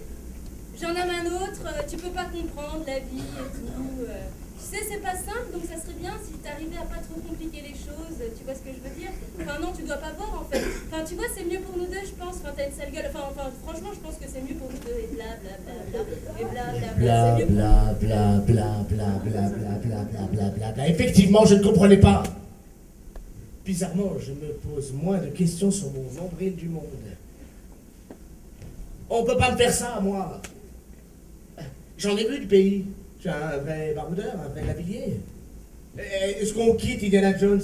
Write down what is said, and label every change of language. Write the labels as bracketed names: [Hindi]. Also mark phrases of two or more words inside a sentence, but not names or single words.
[French] J'en ai un autre, tu peux pas comprendre la vie et tout. Tu sais, c'est pas simple, donc ça serait bien si t'arrivais à pas trop compliquer les choses. Tu vois ce que je veux dire? Enfin non, tu dois pas voir en fait. Enfin tu vois, c'est mieux pour nous deux, je pense. Enfin t'as une sale gueule. Enfin franchement, je pense que c'est mieux pour nous deux. Et bla bla bla bla. Et bla bla bla. Bla bla bla bla bla bla bla bla bla bla bla bla. Effectivement, je ne comprenais pas. Bizarrement, je me pose moins de questions sur mon nombril du monde. On peut pas me faire ça, moi. J'en ai vu du pays. Je suis un vrai baroudeur, un vrai lavillier. Est-ce qu'on quitte Indiana Jones?